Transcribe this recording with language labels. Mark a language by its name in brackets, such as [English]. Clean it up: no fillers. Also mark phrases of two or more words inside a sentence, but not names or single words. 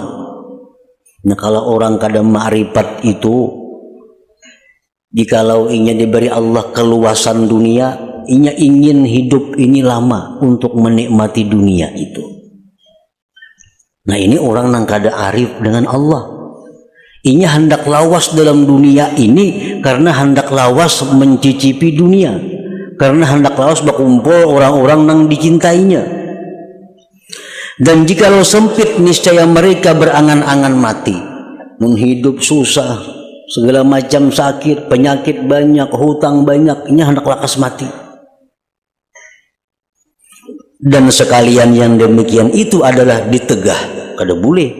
[Banjar] Nah, kalau orang kada ma'rifat itu, jikalau inya diberi Allah keluasan dunia, inya ingin hidup ini lama untuk menikmati dunia itu. Nah, ini orang yang kada arif dengan Allah. Inya hendak lawas dalam dunia ini karena hendak lawas mencicipi dunia, karena hendak lawas berkumpul orang-orang yang dicintainya. Dan jikalau sempit, niscaya mereka berangan-angan mati. Menghidup susah, segala macam sakit, penyakit banyak, hutang banyak, ini hendak lakas mati. Dan sekalian yang demikian itu adalah ditegah, kada boleh.